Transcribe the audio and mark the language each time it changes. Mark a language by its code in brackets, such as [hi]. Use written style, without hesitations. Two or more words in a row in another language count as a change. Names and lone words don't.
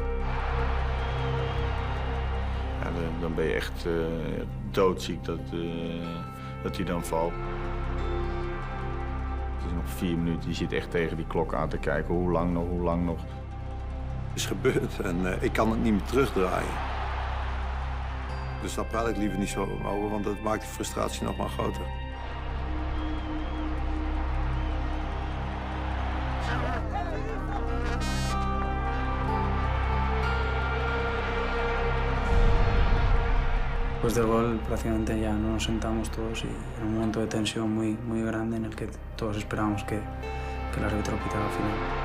[nl] Ja, dan ben je echt doodziek dat hij dan valt. Het is nog 4 minuten, je zit echt tegen die klok aan te kijken. Hoe lang nog, hoe lang nog? Het is gebeurd en ik kan het niet meer terugdraaien. Dus daar praat ik liever niet zo over, want dat maakt de frustratie nog maar groter. [es] Después del gol prácticamente ya no nos sentamos todos y en un momento de tensión muy grande en el que todos esperábamos que el árbitro pitara al final.